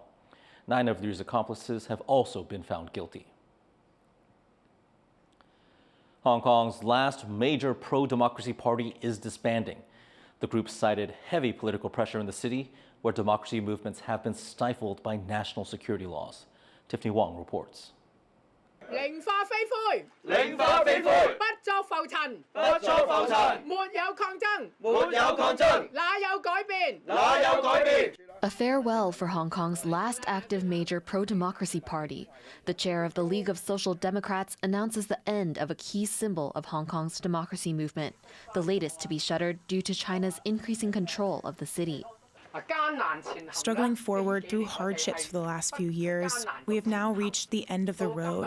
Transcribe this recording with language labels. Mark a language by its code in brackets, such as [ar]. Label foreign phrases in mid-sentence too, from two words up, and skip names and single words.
[en] 9 of Liu's accomplices have also been found guilty. Hong Kong's last major pro-democracy party is disbanding. The group cited heavy political pressure in the city, where democracy movements have been stifled by national security laws. Tiffany Wong reports. [yue] 零化非灰，零化非灰，不作浮塵，不作浮塵，沒有抗爭，沒有抗爭，哪有改變？哪有改變？ [en] A farewell for Hong Kong's last active major pro-democracy party. The chair of the League of Social Democrats announces the end of a key symbol of Hong Kong's democracy movement, the latest to be shuttered due to China's increasing control of the city. Struggling forward through hardships for the last few years, we have now reached the end of the road.